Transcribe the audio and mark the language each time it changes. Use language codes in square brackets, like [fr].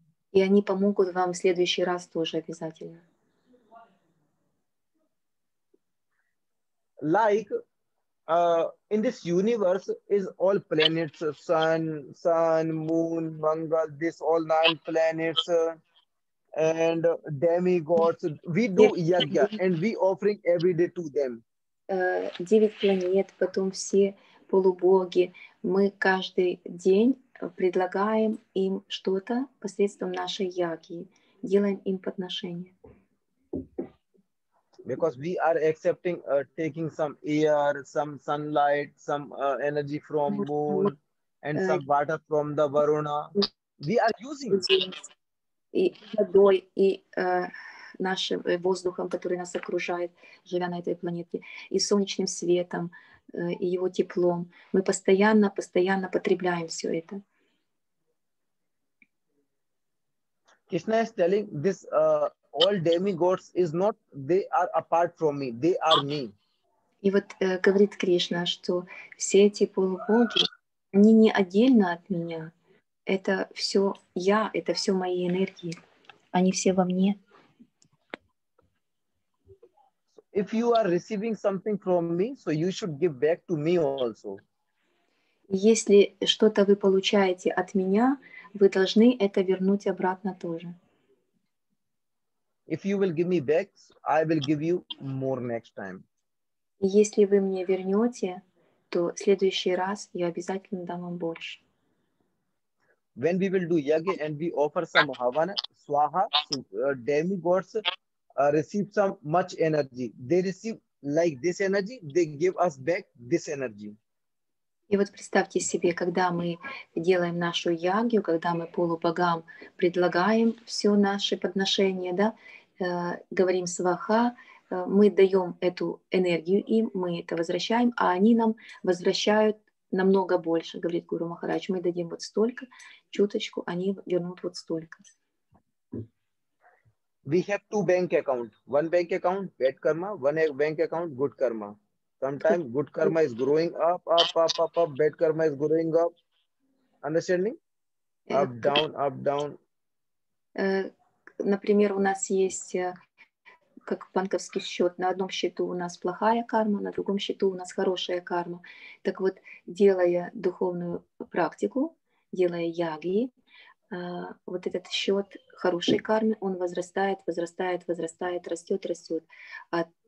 [ru] И они помогут вам в следующий раз тоже обязательно. [en] Like in this universe is all planets, sun, moon, Mangal, this all 9 planets and demigods. We do yagya and we offering every day to them. [ru] 9 планет, потом все полубоги. Мы каждый день предлагаем им что-то посредством нашей яги, делаем им подношения. [en] Because we are accepting, taking some air, some sunlight, some energy from moon, and some water from the Varuna. We are using. [ru] И водой, и нашим воздухом, который нас окружает, живя на этой планете, и солнечным светом, и его теплом. Мы постоянно потребляем все это. [en] Krishna is telling this, all demigods is not, they are apart from me, they are me. [ru] И вот говорит Кришна, что все эти полубоги, они не отдельно от меня. Это все я, это все мои энергии. Они все во мне. [en] If you are receiving something from me, so you should give back to me also. [ru] Если что-то вы получаете от меня, вы должны это вернуть обратно тоже. [en] If you will give me back, I will give you more next time. [ru] Если вы мне вернете, то в следующий раз я обязательно дам вам больше. [en] When we will do yagya and we offer some havana, swaha, so demigods receive some much energy. They receive like this energy, they give us back this energy. [ru] И вот представьте себе, когда мы делаем нашу ягью, когда мы полубогам предлагаем все наши подношения, да, говорим сваха, мы даем эту энергию им, мы это возвращаем, а они нам возвращают намного больше, говорит Гуру Махарадж. Мы дадим вот столько, чуточку, они вернут вот столько. [en] We have 2 bank accounts. One bank account, bad karma, one bank account, good karma. Sometimes good karma is growing up, bad karma is growing up. Understanding? Up, down. [ru] Например, у нас есть как банковский счет. На одном счету у нас плохая карма, на другом счету у нас хорошая карма. Так вот, делая духовную практику, делая яги, вот этот счет хорошей кармы, он возрастает, растет. А